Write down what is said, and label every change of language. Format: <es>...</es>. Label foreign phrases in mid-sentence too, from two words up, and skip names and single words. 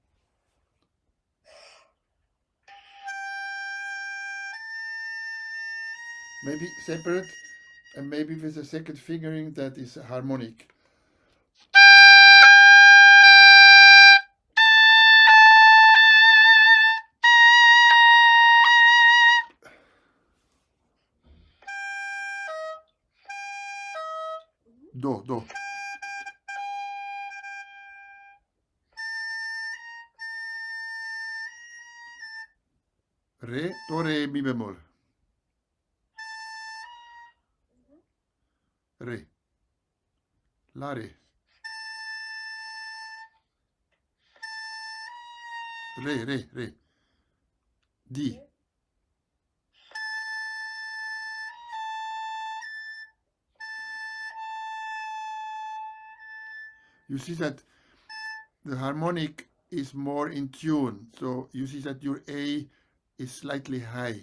<en>Maybe separate, and maybe with a second fingering that is harmonic. Do, do. Re, do, re, mi bemol. Re. La, re. Re, re, re. Di. You see that the harmonic is more in tune. So you see that your A is slightly high.</en>